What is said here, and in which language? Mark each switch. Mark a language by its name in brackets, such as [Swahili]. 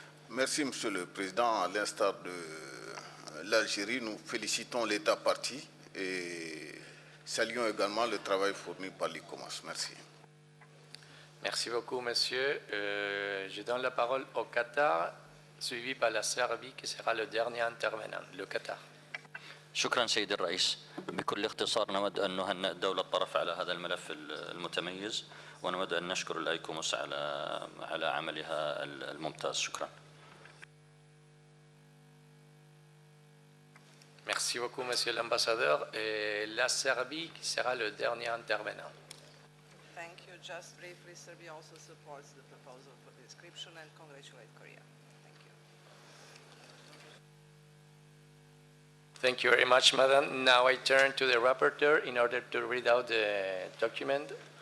[French] Merci, Monsieur le Président. À l'instar de l'Algérie, nous félicitons l'État partie et saluons également le travail fourni par l'ICOMOS. Merci. Merci beaucoup, monsieur. Je donne la parole au Qatar, suivi par la Serbie, qui sera le dernier intervenant. Le Qatar. [Arabic] شكرا سيد الرئيس. بكل اختصار نود أن نهنئ الدولة الطرف على هذا الملف المتميز، ونود أن نشكر الأيكوموس على عملها الممتاز. شكرا. [French] Merci beaucoup, monsieur l'ambassadeur. Et la Serbie, qui sera le dernier intervenant. [English] Thank you. Just briefly, Serbia also supports the proposal for the inscription and congratulate Korea. Thank you. Thank you very much, Madam. Now I turn to the rapporteur in order to read out the document.